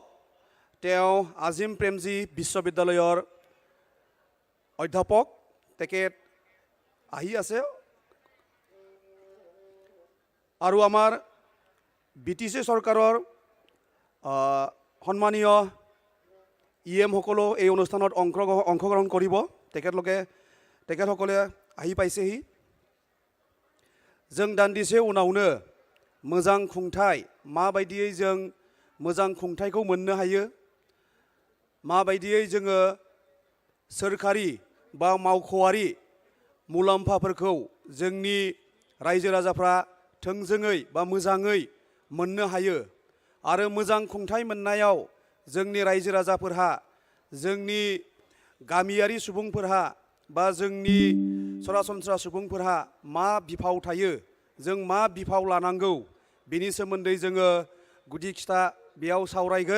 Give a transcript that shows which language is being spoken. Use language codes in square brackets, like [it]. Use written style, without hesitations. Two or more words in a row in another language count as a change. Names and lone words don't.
[as] তেওঁ আজিম প্ৰেমজী বিশ্ববিদ্যালয়ৰ অধ্যাপক, তেখেত আহি আছে। আৰু আমাৰ BTC চৰকাৰৰ সন্মানীয় EM সকলেও এই অনুষ্ঠানত অংশগ্ৰহণ কৰিব। তেখেতসকলে আহি পাইছেহি। [brx] जों दान्दिसे उनावनो मोजां खुंथाय, माबायदियै जों मोजां खुंथायखौ मोननो हायो, माबायदियै जोङो सोरखारि बा मावख'आरि मुलाम्फाफोरखौ जोंनि रायजो राजाफ्रा थोंजोङै बा मोजाङै मोननो हायो आरो मोजां खुंथाय मोननायाव जोंनि रायजो राजाफोरहा, जोंनि गामियारि सुबुंफोरहा बा जोंनि सरासनस्रा सुबुंफोरहा मा बिफाव थायो, जों मा बिफाव लानांगौ, बेनि सोमोन्दै जोङो गुदि खिथा बेयाव सावरायगोन।